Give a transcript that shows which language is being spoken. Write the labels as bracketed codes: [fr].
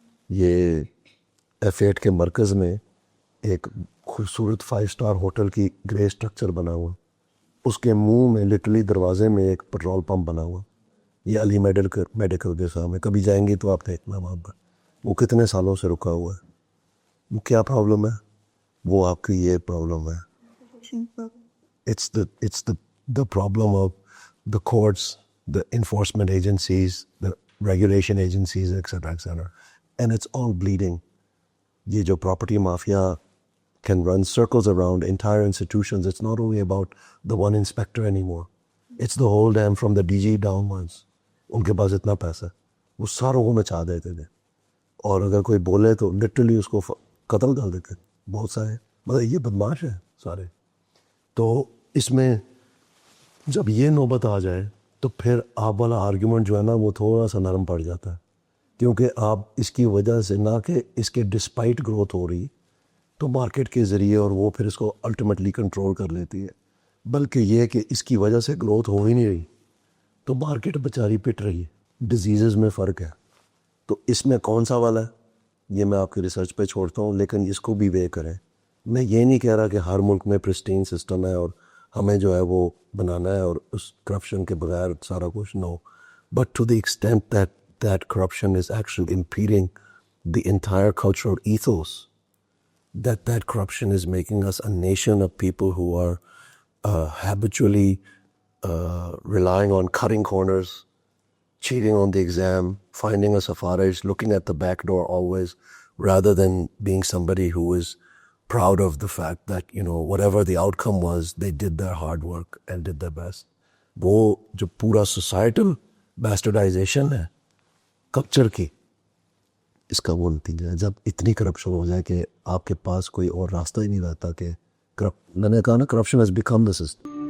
[ur] یہ F8 کے مرکز میں ایک خوبصورت 5 اسٹار ہوٹل کی گرے اسٹرکچر بنا ہوا, اس کے منہ میں لٹرلی دروازے میں ایک پیٹرول پمپ بنا ہوا. یہ علی میڈیکل کے سامنے کبھی جائیں گی تو آپ دیکھنا وہاں پر, وہ کتنے سالوں سے رکا ہوا ہے. وہ کیا پرابلم ہے؟ [en] وہ آپ کی یہ پرابلم ہے, it's the problem of the courts, the enforcement agencies, the regulation agencies, etc., etc. And it's all bleeding. [ur] یہ جو [en] Property mafia can run circles around entire institutions. It's not only about the one inspector anymore. It's the whole damn from the DG downwards. [ur] ان کے پاس اتنا پیسہ ہے وہ ساروں کو مچا دیتے تھے, اور اگر کوئی بولے تو لٹرلی اس کو قتل کر دیتے. بہت سارے مطلب یہ بدماش ہے سارے. تو اس میں جب یہ نوبت آ جائے تو پھر آپ والا آرگیومنٹ جو ہے نا وہ تھوڑا سا نرم پڑ جاتا ہے, کیونکہ آپ اس کی وجہ سے نہ کہ اس کے ڈسپائٹ گروتھ ہو رہی تو مارکیٹ کے ذریعے اور وہ پھر اس کو الٹیمیٹلی کنٹرول کر لیتی ہے, بلکہ یہ کہ اس کی وجہ سے گروتھ ہو ہی نہیں رہی تو مارکیٹ بیچاری پٹ رہی ہے. ڈیزیزز میں فرق ہے. تو اس میں کون سا والا ہے یہ میں آپ کی ریسرچ پہ چھوڑتا ہوں, لیکن اس کو بھی وے کریں. میں یہ نہیں کہہ رہا کہ ہر ملک میں پرسٹین سسٹم ہے اور ہمیں جو ہے وہ بنانا ہے اور اس کرپشن کے بغیر سارا کچھ, نو. [en] But to the extent that corruption is actually impeding the entire cultural ethos, that corruption is making us a nation of people who are habitually relying on cutting corners, cheating on the exam, finding a safarish, looking at the back door always, rather than being somebody who is proud of the fact that, you know, whatever the outcome was, they did their hard work and did their best. [ur] وہ جو پورا [en] societal bastardization [ur] ہے culture کی, اس کا وہ نتیجہ ہے جب اتنی کرپشن ہو جائے کہ آپ کے پاس کوئی اور راستہ ہی نہیں رہتا کہ میں نے کہا نا [en] Corruption has become the system.